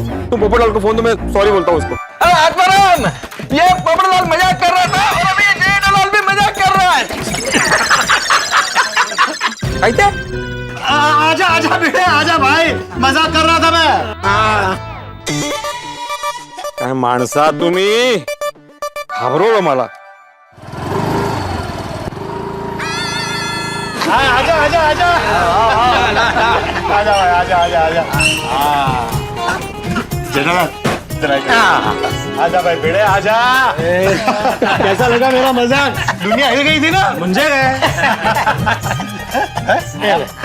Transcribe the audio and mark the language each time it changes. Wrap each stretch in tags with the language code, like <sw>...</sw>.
<hi>तुम पोपटलाल को फोन दो, मैं सॉरी बोलता हूँ उसको। अरे आत्माराम, ये पोपटलाल मजाक कर रहा था और अभी जेठालाल भी मजाक कर रहा है। आजा आजा बेटे, आजा भाई, मजाक कर रहा था मैं।</hi> <mr>काय माणसा तुम्ही, घाबरवलं मला।</mr> <hi>आजा आजा आजा आजा भाई, आजा आजा आजा। आजा भाई बेटे, आजा। कैसा लगा मेरा मजाक? दुनिया हिल गई थी ना, मुंझे गए।</hi>